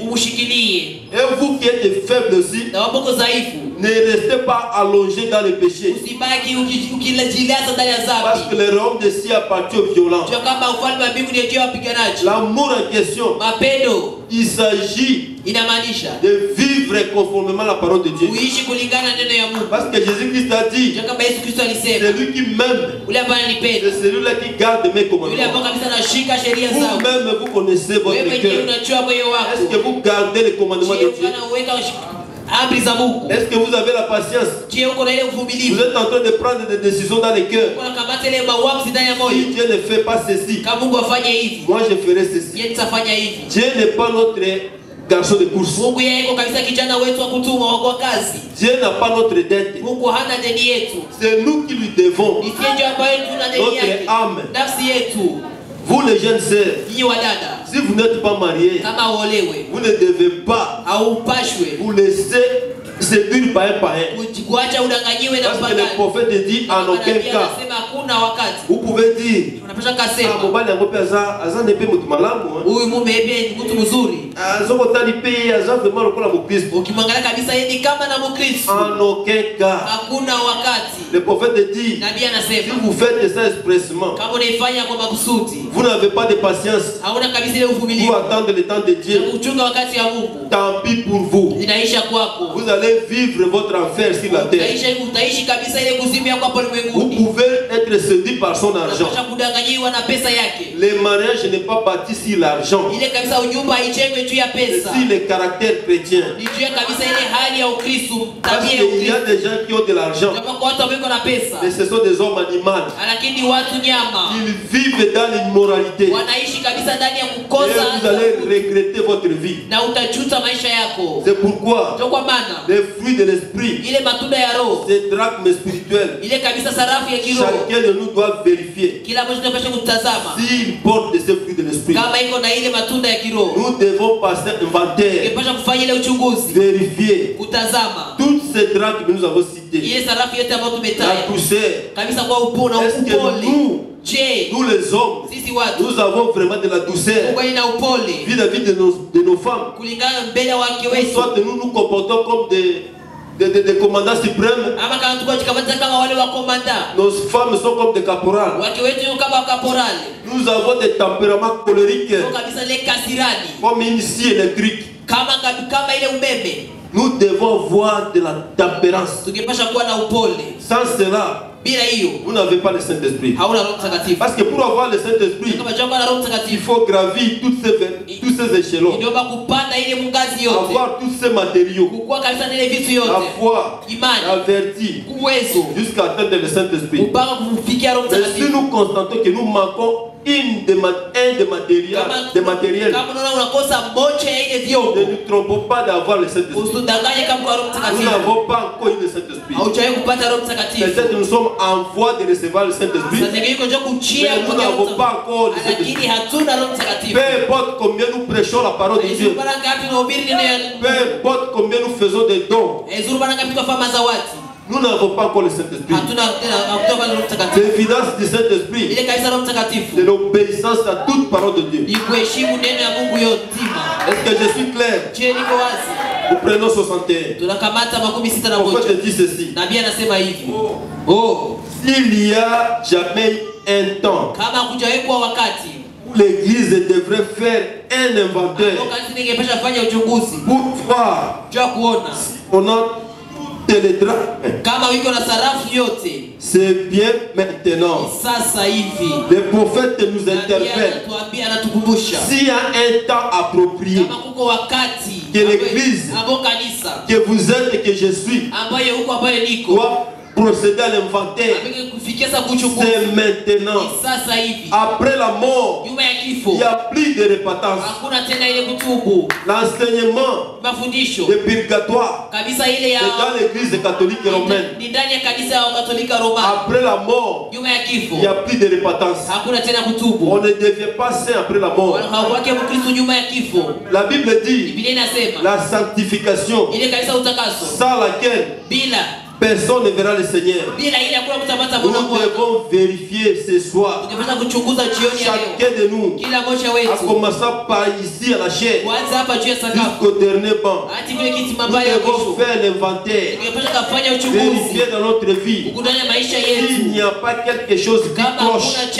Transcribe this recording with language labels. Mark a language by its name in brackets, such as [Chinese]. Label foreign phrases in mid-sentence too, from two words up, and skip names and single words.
[Swahili] umshikilie, [French] Et vous qui êtes faible aussi, [Swahili] na wapoko dhaifu, [French] ne restez pas allongé dans le péché. [Swahili] usibaki ukijilaza ndani ya [French] Parce que [Swahili] dhambi. [French] le royaume de cieux appartient aux violents. [Swahili] Jua kama ufalme wa mbinguni ndio wapiganaji. [French] L'amour en question, [Swahili] Mapendo [French] il s'agit [Swahili] inamaanisha [French] de vivre conformément à la parole de Dieu. [Swahili] kuishi kulingana na neno ya Mungu. [French] Parce que Jésus-Christ a dit, [Swahili] Kama Yesu Kristo alisema, [French] celui qui m'aime, [Swahili] yule ambaye ananipenda, [French] c'est celui-là qui garde mes [Swahili] yule [French] commandements. [Swahili] ambaye kabisa anashika sheria zangu. [French] Vous-même, vous connaissez votre [Swahili] Wewe mwenyewe [French] cœur. [Swahili] unajua moyo wako. [French] Est-ce que vous gardez les commandements de Dieu? [Swahili] Unaweka amri za Mungu. [French] Est-ce que vous avez la patience? [Swahili] Je, uko na ile [French] Vous [Swahili] uvumilivu. [French] êtes en train de prendre des décisions dans les cœurs. [Swahili] Unakamata ile maamuzi ndani ya [French] Si [Swahili] moyo. [French] Dieu ne fait pas ceci, [Swahili] Kama Mungu afanye hivi, [French] moi je ferai ceci. [Swahili] yeye nitafanya hivi. [French] Dieu n'est pas notre garçon de course. [Swahili] Mungu yeye yuko kabisa kijana wetu wa kutumwa wa kwa kazi. [French] Dieu n'a pas notre dette. [Swahili] Mungu hana deni yetu. [French] C'est nous qui lui devons. [Swahili] Ni sisi ambaye tuna deni yake. [French] Notre âme. [Swahili] Nafsi yetu. [French] Vous les jeunes sœurs, [Swahili] Nyinyi wadada, [French] si vous n'êtes pas mariés, [Swahili] kama uolewe [French] vous ne devez pas [Swahili] au upashwe [French] vous laisser séduire par un païen. [Swahili] kuacha udanganyiwe na [French] Parce que le [Swahili] mpagani. [French] prophète dit en aucun cas. [Swahili] Anasema hakuna wakati. [French] Vous pouvez dire, [Swahili] Unapaswa ah, kasema [Lingala] mobali yango pe aza nepe mutu malamu. [Swahili] huyu mume ebe ni mtu mzuri. [Lingala] Azokotali pe aza vraiment lokola mokristo. [Swahili] Ukimwangalia kabisa yeye ni kama na Mkristo. [French] En aucun cas. [Swahili] Hakuna wakati. [French] Le prophète dit, [Swahili] Nabii [French] si [Swahili] anasema [French] vous faites ça expressement, [Swahili] kama unaifanya kwa makusudi, [French] vous n'avez pas de patience [Swahili] hauna kabisa ile [French] pour [Swahili] uvumilivu. [French] attendre le temps de Dieu. [Swahili] Uchunga wakati ya Mungu. [French] Tant pis pour vous. [Swahili] Inaisha kwako. [French] Vous allez vivre votre enfer sur la terre. [Swahili] Utaishi kabisa ile kuzimu yako hapo [French] Vous [Swahili] ulimwenguni. [French] pouvez être séduit par son argent. [Swahili] Unapaswa kudanganyiwa na pesa yake. [French] Le mariage n'est pas bâti sur l'argent, [Swahili] Ile kabisa unyumba haijengwe juu ya [French] mais [Swahili] pesa. [French] sur le caractère chrétien. [Swahili] Ni juu ya kabisa ile hali ya Ukristo, [French] Parce [Swahili] tabia ya [French] qu'il y a [Swahili] Ukristo. [French] des gens qui ont de l'argent, [Swahili] Kama kwa watu wameko na pesa, [French] mais ce sont des hommes animaux. [Swahili] lakini watu nyama [French] Ils vivent dans l'immoralité. [Swahili] wanaishi kabisa ndani ya [French] Et [Swahili] kukosa [French] vous allez regretter votre vie. [Swahili] na utajuta maisha yako. [French] C'est pourquoi [Swahili] Ndio kwa maana [French] les fruits de l'esprit, [Swahili] ile matunda ya Roho, [French] ces drachmes spirituels, [Swahili] ile kabisa sarafu ya kiroho, [French] chacun de nous doit vérifier [Swahili] kila mmoja tunapaswa kutazama [French] s'il porte de ces fruits de l'esprit. [Swahili] kama iko na ile matunda ya kiroho. [French] Nous devons passer inventaire, [Swahili] Tunapaswa kufanya ile uchunguzi, [French] vérifier [Swahili] kutazama [French] toutes ces drachmes que nous avons citées. [Swahili] ile sarafu yote ambayo [French] La [Swahili] tumetaja [French] douceur. [Swahili] kabisa kwa upole na [French] Est-ce que [Swahili] upole. Je, [French] nous les hommes, [Swahili] sisi watu [French] nous avons vraiment de la douceur [Swahili] Mungu ina upole [French] vis-à-vis de nos femmes? [Swahili] kulingana mbele ya wake wetu, [French] Soit nous nous comportons comme des commandants suprêmes, [Swahili] ama kama tuko jikamata kama wale wa komanda, [French] nos femmes sont comme des caporales. [Swahili] wake wetu kama wakaporali, [French] Nous avons des tempéraments colériques [Swahili] kwa kabisa ile kasirani [French] comme une scie électrique. [Swahili] kama ile umeme. [French] Nous devons voir de la tempérance. [Swahili] Tungepasha kuwa na upole. [French] Sans cela, [Swahili] Bila hiyo [French] vous n'avez pas le Saint-Esprit. [Swahili] hauna Roho Mtakatifu. [French] Parce que pour avoir le Saint-Esprit, [Swahili] Kama jambo la Roho [French] il [Swahili] Mtakatifu [French] faut gravir tous ces échelons, [Swahili] ndio kupanda ile mungazi yote, [French] avoir tous ces matériaux, [Swahili] kukua kabisa na ile vitu [French] la [Swahili] yote, [French] foi, [Swahili] imani, [French] la vertu, [Swahili] uwezo, [French] jusqu'à atteindre le Saint-Esprit. [Swahili] mpaka kufikia Roho [French] Mais si [Swahili] Mtakatifu. [French] nous constatons que nous manquons un des matériels, [Swahili] Kama unaona unakosa moja ya ile [French] ne [Swahili] vyombo, [French] nous trompons pas d'avoir le Saint-Esprit. [Swahili] usidanganye kama kwa Roho [French] Nous [Swahili] Mtakatifu. [French] n'avons pas encore eu le Saint-Esprit. [Swahili] Haujawahi kupata Roho Mtakatifu. [French] Peut-être nous sommes en voie de recevoir le Saint-Esprit, [Swahili] Sasa hivi ndio kuchia [French] mais nous [Swahili] kwa [French] n'avons pas encore le [Swahili] lakini [French] Saint-Esprit. [Swahili] hatuna Roho Mtakatifu. [French] Peu importe combien nous prêchons la parole de Dieu, [Swahili] Mara ngapi tunahubiri neno ya [French] peu importe combien nous faisons des dons, [Swahili] Zuru mara ngapi tunafanya mazawati. [French] nous n'avons pas encore le Saint-Esprit. [Swahili] Hatuna tena kutoka Roho Mtakatifu. [French] L'évidence du Saint-Esprit, [Swahili] Ile kabisa Roho Mtakatifu [French] c'est l'obéissance à toute parole de Dieu. [Swahili] ni kuheshimu neno ya Mungu yotima. [French] Est-ce que je suis clair? [Swahili] Je niko wazi. [French] Nous prenons 61. [Swahili] Tunakamata 61. [French] Le prophète dit ceci. [Swahili] Nabii anasema hivi. Oh, [French] S'il y a jamais un temps [Swahili] kama kujawekwa wakati [French] où l'Église devrait faire un inventaire [Swahili] wakati ningepasha fanya uchunguzi [French] pour voir [Swahili] jua kuona [French] on a télédrame, [Swahili] kama wiko na sarafu yote [French] c'est bien maintenant. [Swahili] sasa hivi. [French] Le prophète nous [Swahili] Nabii [French] interpelle. [Swahili] anatuambia, anatukumbusha [French] S'il y a un temps approprié [Swahili] kama kuko wakati [French] que l'Église, [Swahili] ambao kanisa [French] que vous êtes et que je suis, [Swahili] ambaye huko ambaye niko [French] doit procéder à l'inventaire, [Swahili] ambaye kufikia sasa kuchunguzi [French] c'est maintenant. [Swahili] ni sasa hivi. [French] Après la mort, [Swahili] Nyuma ya [French] il [Swahili] kifo [French] n'y a plus de repentance. [Swahili] hakuna tena ile kutubu. [French] L'enseignement [Swahili] Mafundisho [French] de purgatoire, [Swahili] kabisa ile ya [French] c'est dans l'Église catholique romaine. [Swahili] ni ndani ya kanisa ya Katolika Roma. [French] Après la mort, [Swahili] Nyuma ya kifo [French] il n'y a plus de repentance. [Swahili] hakuna tena kutubu. [French] On ne devient pas saint après la mort. [Swahili] Hauwake Mkristo nyuma ya kifo. [French] La Bible dit [Swahili] Biblia inasema [French] la sanctification, [Swahili] ile kanisa utakaso [French] sans laquelle [Swahili] bila [French] personne ne verra le Seigneur. Nous devons vérifier ce soir. Chacun de nous, à commencer par ici à la chaîne, jusqu'au dernier banc, nous devons faire l'inventaire, vérifier dans notre vie s'il n'y a pas quelque chose qui cloche.